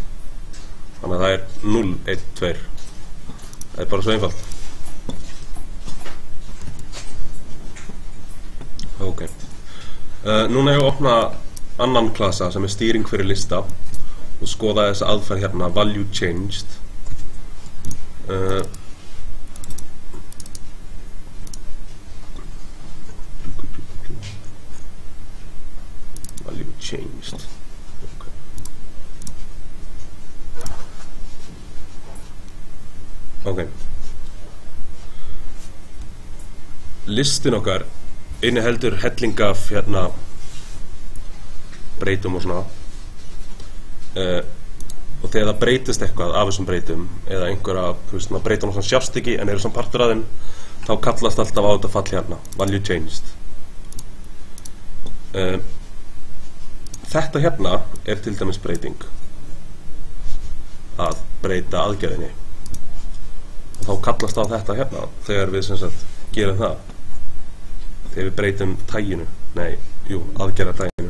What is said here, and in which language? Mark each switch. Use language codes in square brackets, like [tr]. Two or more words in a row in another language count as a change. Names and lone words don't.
[is] Þannig að það er 0, 1, 2. Það er bara svo einfalt. Ok. Núna ég að opna annan klasa sem er stýring fyrir lista og skoða þessa aðferð hérna, [en] value changed. Value changed. [is] Okay. Ok. Listin okkar inniheldur helling af hérna breytum og svona og þegar það breytist eitthvað af þessum breytum eða einhverja, þú veist, breytum svona sjást ekki en eru svona partur af þeim, þá kallast alltaf á þetta fall hérna, [en] value changed. [is] Þetta hérna er til dæmis breyting að breyta aðgerðinni og þá kallast á þetta hérna þegar við sem sagt gerum það, þegar við breytum taginu, aðgerðataginu.